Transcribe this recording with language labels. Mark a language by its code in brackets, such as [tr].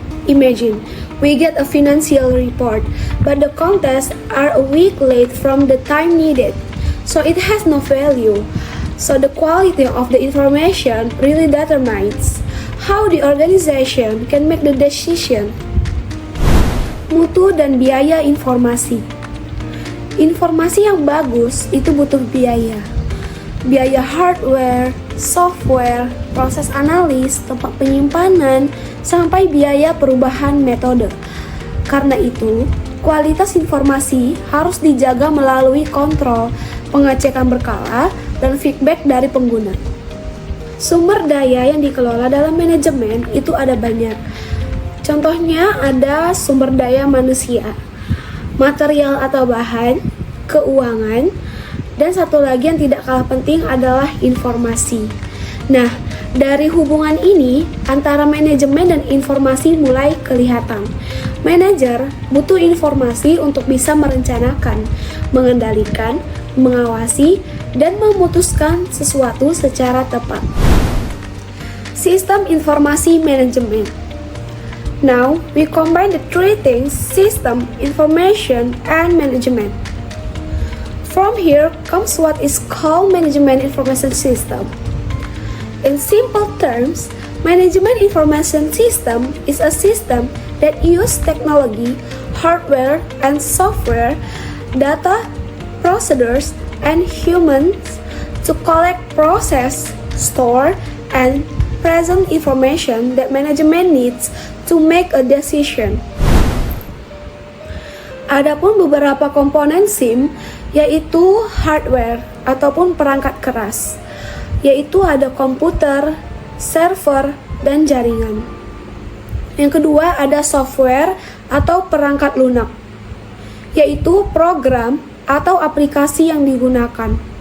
[en] Imagine, we get a financial report, but the contents are a week late from the time needed, so it has no value. So the quality of the information really determines how the organization can make the decision. [id] Mutu dan biaya informasi. Informasi yang bagus itu butuh biaya. biaya hardware, software, proses analis, tempat penyimpanan, sampai biaya perubahan metode. Karena itu, kualitas informasi harus dijaga melalui kontrol, pengecekan berkala, dan feedback dari pengguna. Sumber daya yang dikelola dalam manajemen itu ada banyak. Contohnya ada sumber daya manusia, material atau bahan, keuangan, dan satu lagi yang tidak kalah penting adalah informasi. Nah, dari hubungan ini antara manajemen dan informasi mulai kelihatan. Manajer butuh informasi untuk bisa merencanakan, mengendalikan, mengawasi, dan memutuskan sesuatu secara tepat. Sistem informasi manajemen. [en] Now, we combine the three things: system, information, and management. From here comes what is called management information system. In simple terms, management information system is a system that uses technology, hardware, and software, data, procedures, and humans to collect, process, store, and present information that management needs to make a decision. [id] Adapun beberapa komponen SIM yaitu hardware ataupun perangkat keras, yaitu ada komputer, server, dan jaringan. Yang kedua ada software atau perangkat lunak, yaitu program atau aplikasi yang digunakan.